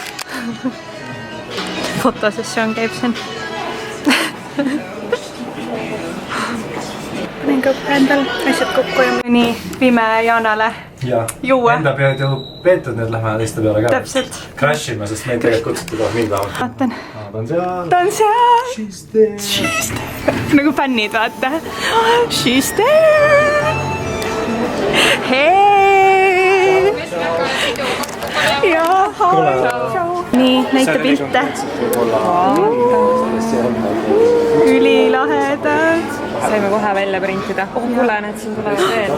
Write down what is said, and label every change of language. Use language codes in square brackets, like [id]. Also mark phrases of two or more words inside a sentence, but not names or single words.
[et] Fotosessioon käib siin. Panen ka endal asjad kokku ja nii viime Jaanale juua. Enda pead ju peetud, nüüd lähme teiste peale ka. Täpselt. Crashime, sest meid tegelikult kutsuti kohe mind vähemalt. Vaatan. Ta on seal. Ta on seal. [en] She's there. [et] Nagu fännid, vaata. [en] She's there. [et] Hei. Nii, näita pilte. Ülilahedad. Saime kohe välja printida. Oh, kuule, need siin tulevad veel.